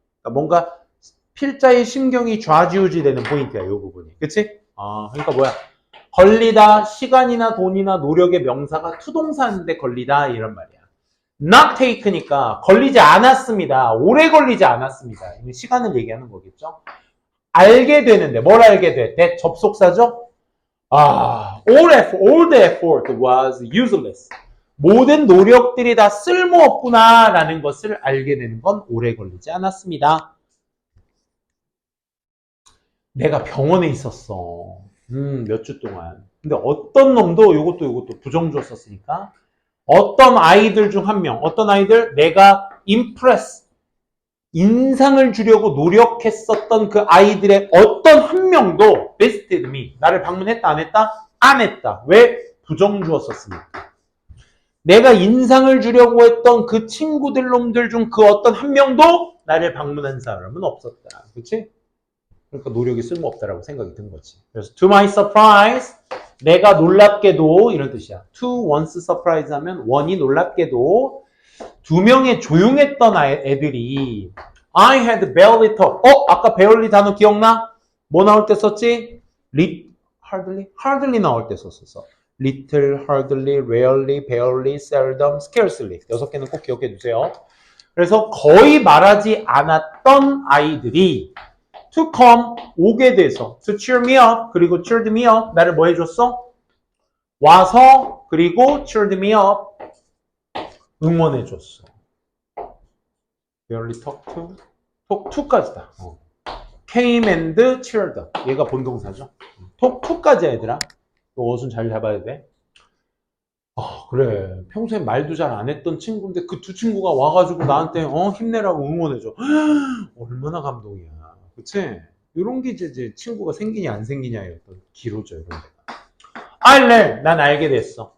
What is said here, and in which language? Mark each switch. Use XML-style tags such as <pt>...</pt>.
<ko>그러니까 뭔가 필자의 심경이 좌지우지 되는 포인트야, 요 부분이, 그치? 그러니까 뭐야? 걸리다, 시간이나 돈이나 노력의 명사가 투동사인데 걸리다 이런 말이야. not take니까 걸리지 않았습니다. 오래 걸리지 않았습니다. 이건 시간을 얘기하는 거겠죠. 알게 되는데 뭘 알게 돼? that 접속사죠.</ko> <en>all the effort was useless.</en> <ko>모든 노력들이 다 쓸모없구나라는 것을 알게 되는 건 오래 걸리지 않았습니다. 내가 병원에 있었어. 몇 주 동안. 근데 어떤 놈도 요것도 부정주어 썼으니까 어떤 아이들 중 한 명, 어떤 아이들 내가 impress, 인상을 주려고 노력했었던 그 아이들의 어떤 한 명도</ko> <en>visited me,</en> <ko>나를 방문했다 안 했다? 안 했다. 왜? 부정주어 썼으니까. 내가 인상을 주려고 했던 그 친구들 놈들 중 그 어떤 한 명도 나를 방문한 사람은 없었다. 그렇지? 그러니까 노력이 쓸모없다라고 생각이 든 거지. 그래서</ko> <en>to my surprise,</en> <ko>내가 놀랍게도 이런 뜻이야. to one's surprise 하면 원이 놀랍게도 두 명의 조용했던 애들이</ko> <en>I had barely talk.</en> <ko>아까 barely 단어 기억나? 뭐 나올 때 썼지? hardly 나올 때 썼었어.</ko> <en>little, hardly, rarely, barely, seldom, scarcely.</en> <ko>6개는 꼭 기억해 주세요. 그래서 거의 말하지 않았던 아이들이 to come, 오게 돼서</ko> <en>to cheer me up,</en> <ko>그리고 cheered me up, 나를 뭐 해줬어? 와서, 그리고</ko> <en>cheered me up,</en> <ko>응원해줬어.</ko> <en>barely talk to, talk to까지다. came and cheered up.</en> <ko>얘가 본동사죠. talk to까지야, 얘들아. 너 어순 잘 잡아야 돼. 그래. 평소에 말도 잘 안 했던 친구인데 그 두 친구가 와가지고 나한테 힘내라고 응원해줘. 얼마나 감동이야. 그치? 이런 게 이제 친구가 생기냐 안 생기냐의 어떤 기로죠. 이런 데. 난 알게 됐어.</ko>